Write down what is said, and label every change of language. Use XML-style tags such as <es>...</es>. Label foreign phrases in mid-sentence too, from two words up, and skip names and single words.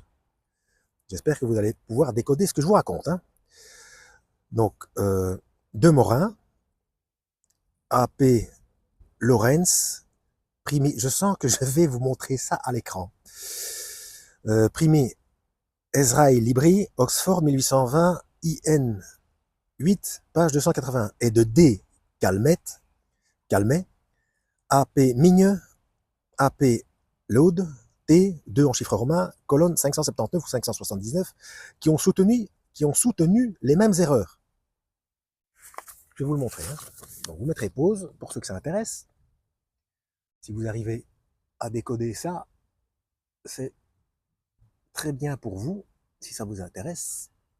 <fr>J'espère que vous allez pouvoir décoder ce que je vous raconte. Hein. Donc, De Morin, A.P. Lorenz, primé, je sens que je vais vous montrer ça à l'écran. Primé Ezraï Libri, Oxford 1820, IN 8, page 280. Et de D. Calmet, A.P. Migne, A.P. Laude, T, 2 en chiffres romains, colonne 579 ou 579, qui ont soutenu les mêmes erreurs. Je vais vous le montrer. Hein. Donc vous mettrez pause pour ceux que ça intéresse. Si vous arrivez à décoder ça, c'est très bien pour vous, si ça vous intéresse.</fr>